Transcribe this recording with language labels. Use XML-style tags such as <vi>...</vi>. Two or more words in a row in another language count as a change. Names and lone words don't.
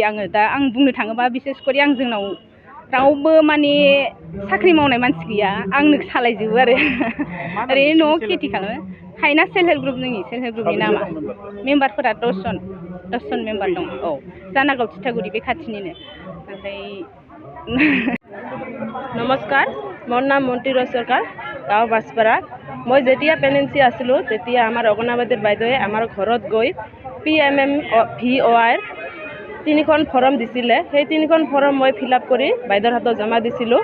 <brx>आं बुंनो थाङोबा बिसेस करि जोंनाव रावबो माने साख्रि मावनाय मानसि गैया आंनो सालायजोबो आरो ओरैनो न'आव खेथि खालामो। हायना</brx> <en>self help group</en> <brx>जोंनि</brx> <en>self help groupni</en> <brx>नामा मेम्बारफोरा 10 जन मेम्बार दं। औ जानागाव तितागुरि बे खाथिनिनो। ओमफ्राय</brx> <as>নমস্কাৰ, মোৰ নাম মন্তিৰ চৰকাৰ, গাঁও বাছপাৰা। মই যেতিয়া প্ৰেগনেঞ্চি আছিলোঁ তেতিয়া আমাৰ অগনাবাদীৰ বাইদেৱে আমাৰ ঘৰত গৈ PMMVOIৰ 3খন ফৰ্ম দিছিলে। সেই 3খন ফৰ্ম মই</as> <en>fill up</en> <as>কৰি বাইদেউৰ হাতত জমা দিছিলোঁ।</as>